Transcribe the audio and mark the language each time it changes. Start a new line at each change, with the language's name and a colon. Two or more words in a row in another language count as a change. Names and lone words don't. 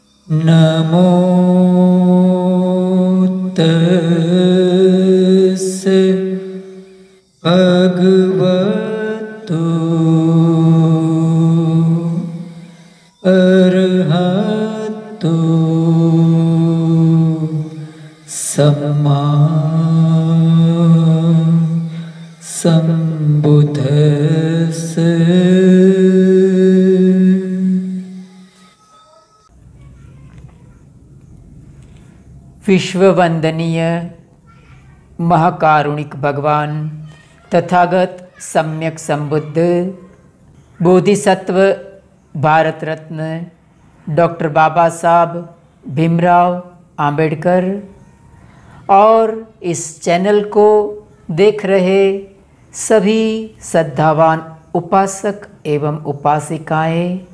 Pali: नमो तस्स भगवतो अरहतो सम्मा संबुद्धस्स।
Hindi: विश्ववंदनीय महाकारुणिक भगवान तथागत सम्यक संबुद्ध बोधिसत्व भारत रत्न डॉक्टर बाबा साहब भीमराव अंबेडकर और इस चैनल को देख रहे सभी श्रद्धावान उपासक एवं उपासिकाएं,